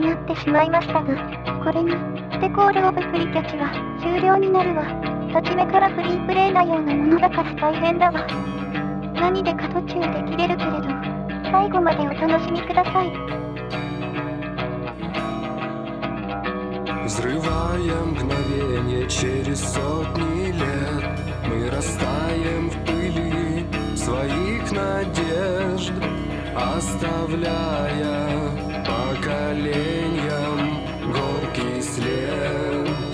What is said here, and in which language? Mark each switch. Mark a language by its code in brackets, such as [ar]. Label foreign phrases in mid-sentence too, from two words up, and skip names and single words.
[ja] なってしまいましたが、これに、ステコールオブプリキャチは終了になるわ。初めからフリープレイなようなものだから大変だわ。何でか途中で切れるけれど、最後までお楽しみください。 [ru] Взрываем мгновенье через сотни лет. Мы растаем в пыли своих надежд, оставляя поколениям горький след.